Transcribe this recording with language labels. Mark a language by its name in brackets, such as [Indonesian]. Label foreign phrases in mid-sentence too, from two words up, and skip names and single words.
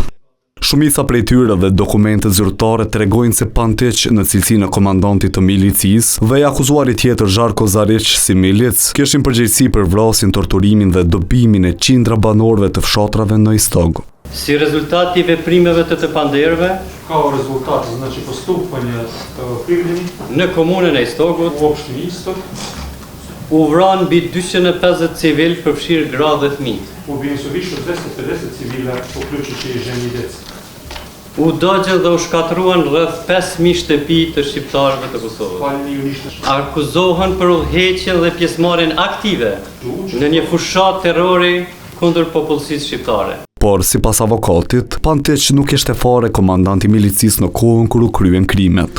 [Albanian] Shumica prej tyre dhe dokumentet zyrtare tregojnë se Pantić në cilësinë e komandantit të milicisë dhe I akuzuari tjetër Žarko Zarić si milic kishin përgjegjësi për vrasjen, torturimin dhe dobimin e qindra banorëve të fshatrave në Istog. Si rezultat I veprimeve të panderëve, [Serbian] Kao rezultat, znači postupanje okrivljeni [Albanian] në komunën e Istogut, [Serbian] u opštini Istog, [Albanian] u vranë mbi 250 civil përfshirë gra dhe fëmijë. [Serbian] ubijeni su više od 250 civila, uključujući I žene I djecu. [Albanian] U dëgjën dhe u shkatruan rreth 5.000 shtëpi të shqiptarëve të Kosovës. [Serbian] Paljeni I uništeni. [Albanian] Akuzohen për udhëheqjen dhe pjesëmarrjen aktive në një fushat terrori kundër popullsisë shqiptare. Por sipas avokatit, Pantić nuk ishte fare komandant I milicisë në kohën kur u kryen krimet.